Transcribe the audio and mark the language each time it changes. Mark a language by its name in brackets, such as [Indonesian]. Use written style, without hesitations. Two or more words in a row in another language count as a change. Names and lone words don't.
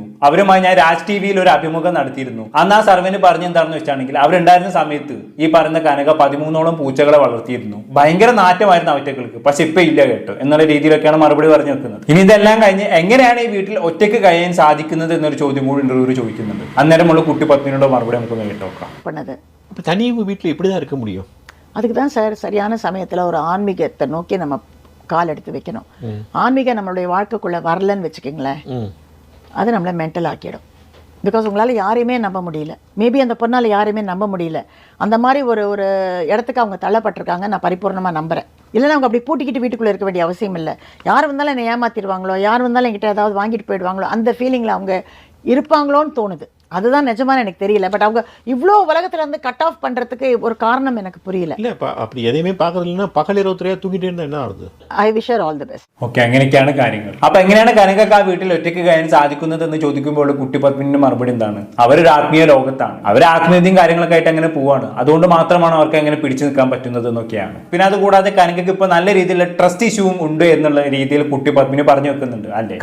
[Malayalam] അവരുമായി ഞാൻ രാജ് ടിവിയിൽ ഒരു അഭിമുഖം നടത്തിയിരുന്നു. അന്ന് ആ സർവന് പറഞ്ഞെന്താണെന്ന് വെച്ചാണെങ്കിൽ അവരുണ്ടായിരുന്ന സമയത്ത് ഈ പറയുന്ന കനക 13ഓളം പൂച്ചകളെ വളർത്തിയിരുന്നു. ഭയങ്കര നാറ്റമായിരുന്നു അവറ്റകൾക്ക്. പക്ഷെ ഇപ്പൊ ഇല്ല കേട്ടോ എന്നുള്ള രീതിയിലൊക്കെയാണ് മറുപടി പറഞ്ഞു വെക്കുന്നത്. ഇനി ഇതെല്ലാം കഴിഞ്ഞ് എങ്ങനെയാണ് ഈ വീട്ടിൽ ഒറ്റയ്ക്ക് കഴിയാൻ സാധിക്കുന്നത് എന്നൊരു ചോദ്യം കൂടി ഇന്റർവ്യൂവിൽ ചോദിക്കുന്നുണ്ട്. അന്നേരമുള്ള കുട്ടി പത്മിനിയുടെ മറുപടി നമുക്ക് കേട്ടോക്കാം. [Tamil] அப்போ தனி வீட்டில் எப்படி தான் இருக்க முடியும்? அதுக்கு தான் சார் சரியான சமயத்தில் ஒரு ஆன்மீகத்தை நோக்கி நம்ம கால் எடுத்து வைக்கணும். ஆன்மீகம் நம்மளுடைய வாழ்க்கைக்குள்ளே வரலன்னு வச்சுக்கோங்களேன், அது நம்மளை மென்டல் ஆக்கிடும். பிகாஸ் உங்களால் யாரையுமே நம்ப முடியல. மேபி அந்த பொண்ணால் யாரையுமே நம்ப முடியல. அந்த மாதிரி ஒரு இடத்துக்கு அவங்க தள்ளப்பட்டிருக்காங்க. நான் பரிபூர்ணமாக நம்புகிறேன். இல்லைன்னா அவங்க அப்படி பூட்டிக்கிட்டு வீட்டுக்குள்ளே இருக்க வேண்டிய அவசியம் இல்லை. யார் வந்தாலும் என்னை ஏமாற்றிடுவாங்களோ, யார் வந்தாலும் என்கிட்ட ஏதாவது வாங்கிட்டு போயிடுவாங்களோ, அந்த ஃபீலிங்கில் அவங்க இருப்பாங்களோன்னு தோணுது. அதுதான் நிஜமான எனக்கு தெரியல. பட் அவங்க இவ்வளோ உலகத்துல இருந்து [English] cut off [Tamil] பண்றதுக்கு ஒரு காரணம் எனக்கு புரியல. இல்ல அப்படி எதையுமே பார்க்கறது இல்லைன்னா பகல் 23 தூங்கிட்டே இருந்தா என்ன ஆகுது? [English] I wish her all the best. [Malayalam] ഓക്കെ, അങ്ങനെയൊക്കെയാണ് കാര്യങ്ങൾ. അപ്പൊ എങ്ങനെയാണ് കനകക്ക് ആ വീട്ടിൽ ഒറ്റയ്ക്ക് കഴിയാൻ സാധിക്കുന്നത് എന്ന് ചോദിക്കുമ്പോൾ കുട്ടി പത്മിനിന്റെ മറുപടി എന്താണ്? അവരൊരു ആത്മീയ ലോകത്താണ്. അവർ ആത്മീയതയും കാര്യങ്ങളൊക്കെ ആയിട്ട് അങ്ങനെ പോവാണ്. അതുകൊണ്ട് മാത്രമാണ് അവർക്ക് അങ്ങനെ പിടിച്ചു നിൽക്കാൻ പറ്റുന്നത് എന്നൊക്കെയാണ്. പിന്നെ അതുകൂടാതെ കനകക്ക് ഇപ്പൊ നല്ല രീതിയിലുള്ള [English] trust issue [Malayalam] ഉണ്ട് എന്നുള്ള രീതിയിൽ കുട്ടി പത്മിനി പറഞ്ഞു വെക്കുന്നുണ്ട്, അല്ലെ?